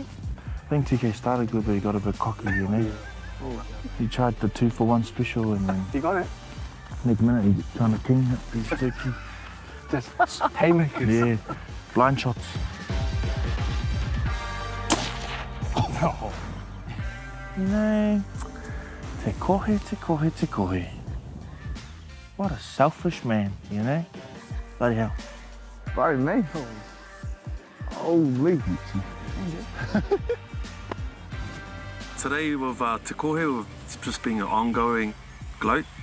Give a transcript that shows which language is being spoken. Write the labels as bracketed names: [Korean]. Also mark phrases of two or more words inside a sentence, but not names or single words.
[English] I think TK started good, but he got a bit cocky, you know? He tried the 2 for 1 special, and then You got it? next minute he's trying to king it. These turkeys. Just haymakers. Yeah. blind shots. No. Te kohe, te kohe, te kohe. What a selfish man, you know? Bloody hell. Bloody me. Holy. Today with Te Kohe, it's just been an ongoing gloat.